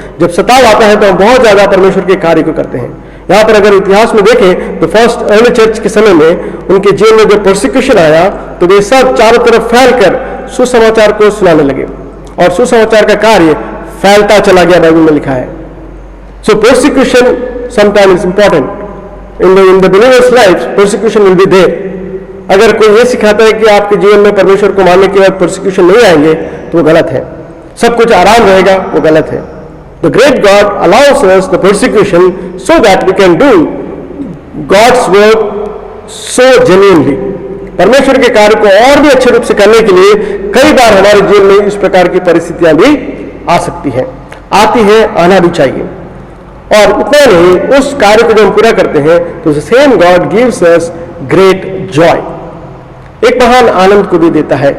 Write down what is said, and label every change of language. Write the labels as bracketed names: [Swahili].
[Hindi] जब सताव आता है तो हम बहुत ज्यादा परमेश्वर के कार्य को करते हैं। यहाँ पर अगर इतिहास में देखें तो फर्स्ट अर्ली चर्च के समय में उनके जीवन में जब प्रोसिक्यूशन आया तो वे सब चारों तरफ फैलकर सुसमाचार को सुनाने लगे और सुसमाचार का कार्य फैलता चला गया, बाइबल में लिखा है। [English] So prosecution sometimes is important in the believers life, prosecution will be there. [Hindi] अगर कोई ये सिखाता है कि आपके जीवन में परमेश्वर को मानने के बाद प्रोसिक्यूशन नहीं आएंगे तो वो गलत है, सब कुछ आराम रहेगा, वो गलत है। [English] The great God allows us the persecution so that we can do God's work so genuinely. [Hindi] परमेश्वर के कार्य को और भी अच्छे रूप से करने के लिए कई बार हमारे जीवन में इस प्रकार की परिस्थितियां भी आ सकती हैं, आती है, आना भी चाहिए। और उतना नहीं, उस कार्य को जब हम पूरा करते हैं तो [English] same God gives us great joy, [Hindi] एक महान आनंद को भी देता है।